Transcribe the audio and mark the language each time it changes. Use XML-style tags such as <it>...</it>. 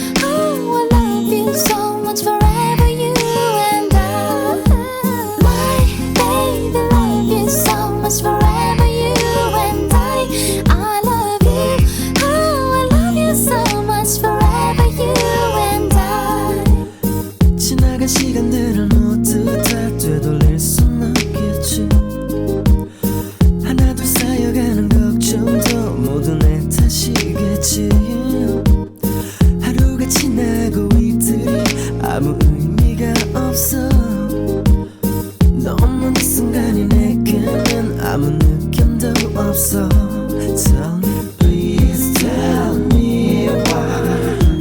<en>Oh, I love you so much forever, you and I. My baby, love you so much forever, you and I love you. Oh, I love you so much forever, you and I.</en> <ko>지나간 시간들을 모두 다 되돌릴 순 없겠지. 하나 둘 쌓여가는 걱정도 모두 내 탓이겠지. 하루가 지나고 이틀이 아무 의미가 없어. 너 없는 이 순간이 내게는 아무 느낌도 없어.</ko> <en>Tell me, please tell me why.</en>